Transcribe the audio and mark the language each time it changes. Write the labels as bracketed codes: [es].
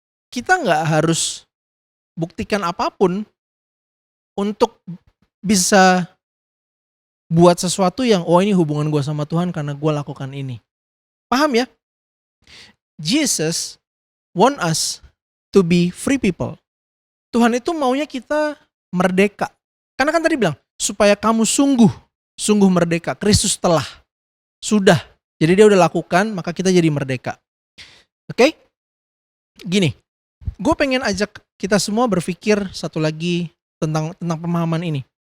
[id] Kita nggak harus buktikan apapun untuk bisa buat sesuatu yang ini hubungan gue sama Tuhan karena gue lakukan ini. Paham ya? [en] Jesus want us to be free people. [id] Tuhan itu maunya kita merdeka. Karena kan tadi bilang, supaya kamu sungguh merdeka. Kristus telah, sudah. Jadi dia udah lakukan, maka kita jadi merdeka. Oke? Gini, gue pengen ajak kita semua berpikir satu lagi tentang pemahaman ini.